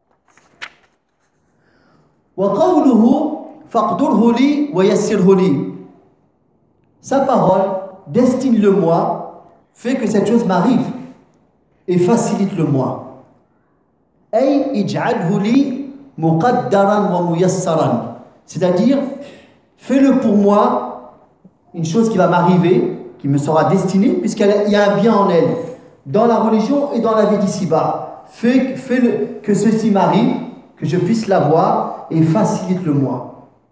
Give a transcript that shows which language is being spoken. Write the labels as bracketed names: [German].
[Arabic] « وَقَوْلُهُ فَقْدُرْهُ لِي وَيَسِّرْهُ لِي. [French] Sa parole « Destine-le-moi » fait que cette chose m'arrive et facilite-le-moi. [Arabic] « أَيْ اِجْعَلْهُ لِي مُقَدَّرًا وَمُيَسَّرًا. [French] C'est-à-dire, fais-le pour moi, une chose qui va m'arriver, qui me sera destinée, puisqu'il y a un bien en elle, dans la religion et dans la vie d'ici-bas. Fais-le que ceci m'arrive, que je puisse l'avoir, et facilite-le-moi.